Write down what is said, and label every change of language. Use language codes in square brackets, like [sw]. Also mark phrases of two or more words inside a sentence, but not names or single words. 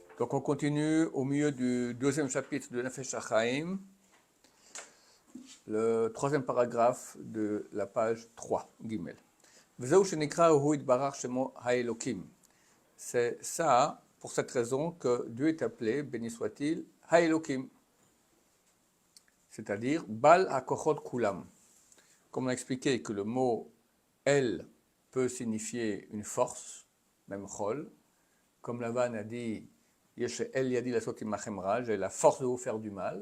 [fr] Donc on continue au milieu du deuxième chapitre de Nefesh HaChaim, le troisième paragraphe de la page 3, Gimel. [he] וזהו שנקרא הוא יתברך שמו האלוקים. [fr] C'est ça, pour cette raison, que Dieu est appelé, béni soit-il, ha'elokim, c'est-à-dire [he] בעל הכוחות כולם. [fr] Comme on a expliqué que le mot El peut signifier une force, même Chol, comme Lavan a dit [he] אל ידי לעשות עמכם רע, [fr] j'ai la force de vous faire du mal.